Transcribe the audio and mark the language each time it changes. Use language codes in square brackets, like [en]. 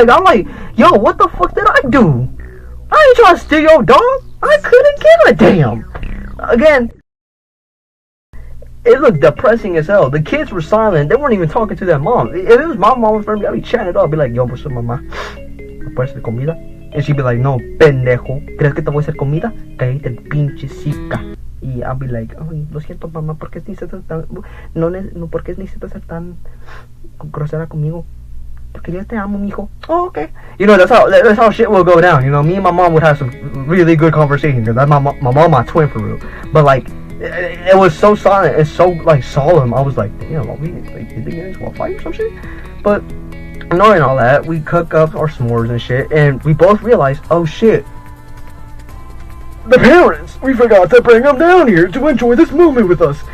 [en] Like, I'm like, yo, what the fuck did I do? I ain't trying to steal your dog. I couldn't give a damn. Again, it looked depressing as hell. The kids were silent. They weren't even talking to their mom. If it was my mom for me, I'd be chatting it up. I'd be like, yo, what's up, mamá? [es] ¿Me puedes hacer comida? [en] And she'd be like, [es] no, pendejo. ¿Crees que te voy a hacer comida? Cállate el pinche cica. Y [en] I'll be like, oh, [es] lo siento, mamá, ¿por qué necesitas tan... No, ¿por qué necesitas ser tan grosera conmigo? Porque yo te amo, mijo. [en] Oh, okay. You know, that's how shit will go down. You know, me and my mom would have some really good conversations. Because my mom, my twin for real. But like, It was so silent. It's so like solemn. I was like, damn, are we like did they get into a fight or some shit? But knowing all that, we cook up our s'mores and shit, and we both realized, oh shit, the parents, we forgot to bring them down here to enjoy this moment with us.